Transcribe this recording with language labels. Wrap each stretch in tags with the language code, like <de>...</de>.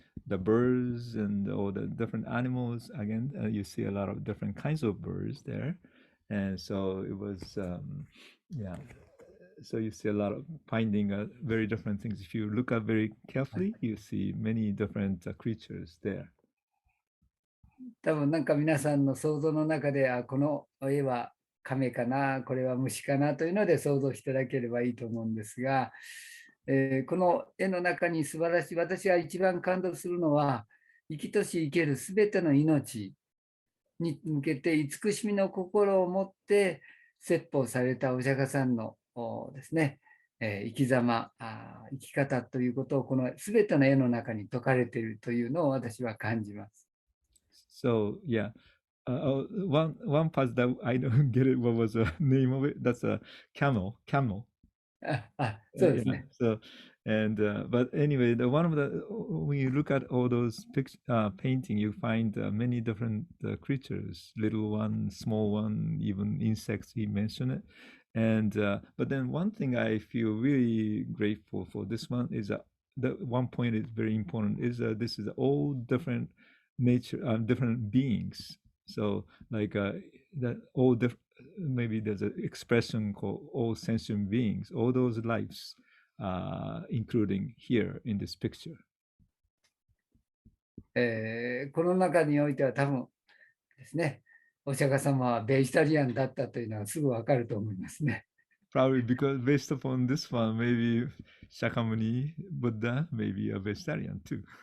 <en>the birds and all the different animals. Again, you see a lot of different kinds of birds there, and so it was, yeah. So you see a lot of finding very different things. If you look at very carefully, you see many different creatures there.</en> <ja>多分なんか皆さんの想像の中で、この絵は亀かな、これは虫かなというので想像していただければいいと思うんですが、この絵の中に素晴らしい、私が一番感動するのは、生きとし生けるすべての命に向けて慈しみの心を持って説法されたお釈迦さんのですね、生き様、生き方ということをこのすべての絵の中に説かれているというのを私は感じます。</ja> <en>So yeah, one part that I don't get it. What was the name of it? That's a camel. Camel.</en> <ja>そうですね。</ja> <en>Yeah. So and but anyway, the one of the when you look at all those painting, you find many different creatures, little one, small one, even insects. He mentioned it, and but then one thing I feel really grateful for this one is that the one point is very important is this is all different nature, different beings. So like that all different. Maybe there's an expression called all sentient beings, all those lives, including here in this picture.</en> <ja>この中においては多分ですね、お釈迦様はベジタリアンだったというのはすぐわかると思いますね。</ja> <en>Probably because based upon this one, maybe Shakyamuni Buddha may be a vegetarian too.</en>